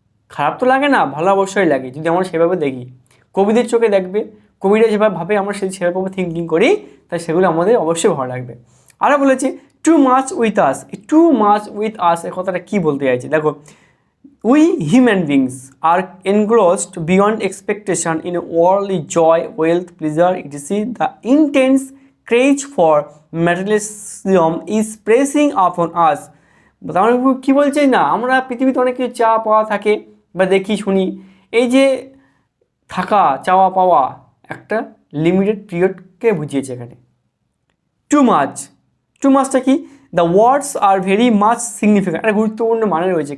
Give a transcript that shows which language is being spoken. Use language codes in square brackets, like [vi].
[bn] খারাপ তো লাগে না, ভালো অবশ্যই লাগে যদি আমরা সেভাবে দেখি। কবিদের চোখে দেখবে, কবিরা যেভাবে ভাবে আমরা সেভাবে থিঙ্কিং করি, তাই সেগুলো আমাদের অবশ্যই ভালো লাগবে। আরও বলেছে [en] too much with us, too much with us [bn] এর কথাটা কী বলতে চাইছে, দেখো [en] we human beings are engrossed beyond expectation in worldly joy, wealth, pleasure, etc. The intense craze for materialism is pressing upon us. [bn] তার কী বলছে না, আমরা পৃথিবীতে অনেক কিছু চা পাওয়া থাকে বা দেখি শুনি, এই যে থাকা চাওয়া পাওয়া একটা লিমিটেড পিরিয়ডকে বুঝিয়েছে এখানে। টু মাচটা কি, [en] the words are very much significant, [bn] একটা গুরুত্বপূর্ণ মানে রয়েছে।